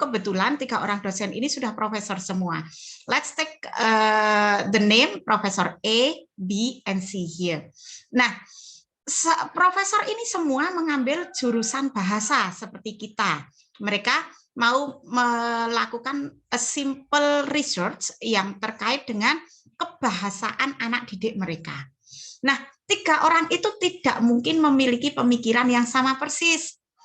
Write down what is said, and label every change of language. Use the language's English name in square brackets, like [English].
[Indonesian] Kebetulan 3 orang dosen ini sudah profesor semua. [English] Let's take the name Profesor A, B, and C here. [Indonesian] Nah, profesor ini semua mengambil jurusan bahasa seperti kita. Mereka mau melakukan [English] a simple research [Indonesian] yang terkait dengan kebahasaan anak didik mereka. Nah, 3 orang itu tidak mungkin memiliki pemikiran yang sama persis.